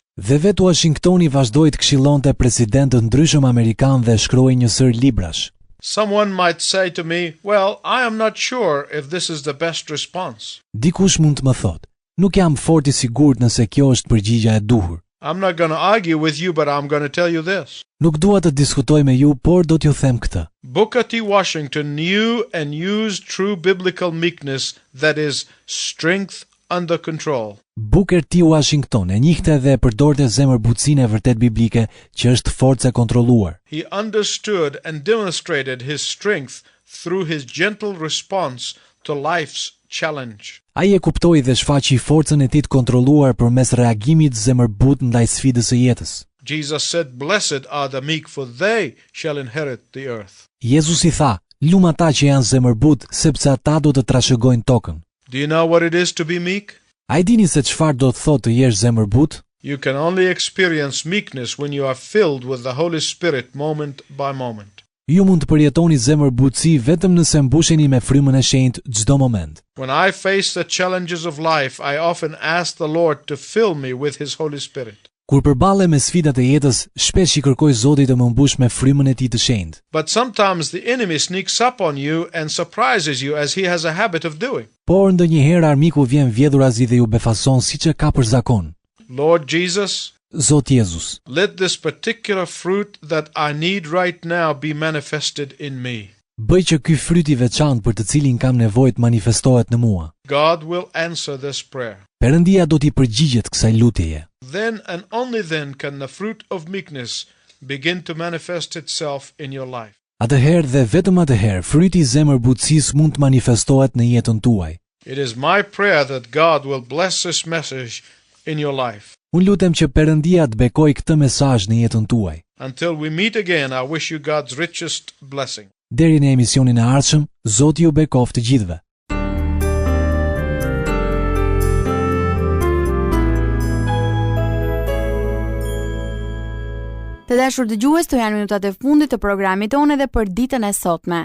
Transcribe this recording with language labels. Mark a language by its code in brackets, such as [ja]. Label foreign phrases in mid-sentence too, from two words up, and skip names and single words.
[sq] Dhe vetë Washingtoni vazhdoi të këshillonte presidentë të ndryshëm amerikan dhe shkroi një sër librash. [en] Someone might say to me, "Well, I am not sure if this is the best response. [sq] Dikush mund të më thotë, nuk jam fort I sigurt nëse kjo është përgjigja e duhur. [en] I'm not going to argue with you, but I'm going to tell you this. [sq] Nuk dua të diskutoj me ju, por do t'ju them këtë. [en] Booker T. Washington knew and used true biblical meekness, that is, strength under control. [sq] Booker T. Washington e njihte dhe e përdorte zemërbutësinë e vërtet biblike që është forcë e kontrolluar. [en] He understood and demonstrated his strength through his gentle response to life's challenge. [sq] Ai e kuptoi dhe shfaqi forcën e tij të kontrolluar përmes reagimit zemërbut ndaj sfidës së jetës. [en] Jesus said, "Blessed are the meek, for they shall inherit the earth." [sq] Jezusi tha, lum ata që janë zemërbut, sepse ata do të trashëgojnë tokën. [en] Do you know what it is to be meek? [sq] A i dini se çfarë do të thotë të jesh zemërbut? [en] You can only experience meekness when you are filled with the Holy Spirit moment by moment. [sq] Ju mund të përjetoni zemërbutësi vetëm nëse mbusheni me frymën e shenjtë çdo moment. [en] When I face the challenges of life, I often ask the Lord to fill me with His Holy Spirit. [sq] Kur përballem me sfidat e jetës, shpesh I kërkoj Zotit të më mbush me frymën e tij të shenjtë. [en] But sometimes the enemy sneaks up on you and surprises you, as he has a habit of doing. [sq] Por ndonjëherë armiku vjen vjedhurazi dhe ju befason siç e ka për zakon. [en] Lord Jesus, [sq] Zot Jezus, [en] let this particular fruit that I need right now be manifested in me. [sq] bëj që ky fryt I veçantë për të cilin kam nevojë të manifestohet në mua. [en] God will answer this prayer. [sq] Perëndia do t'i përgjigjet kësaj lutjeje. [en] Then and only then can the fruit of meekness begin to manifest itself in your life. [sq] Atëherë dhe vetëm atëherë fryti I zemërbutësisë mund të manifestohet në jetën tuaj. [en] It is my prayer that God will bless this message in your life. [sq] Unë lutem që Perëndia të bekojë këtë mesazh në jetën tuaj. [en] Until we meet again, I wish you God's richest blessing. [sq] Deri në emisionin e ardhshëm, Zoti ju bekoft të gjithëve. Të dashur dëgjues, këto janë minutat e fundit të programit tonë edhe për ditën e sotme.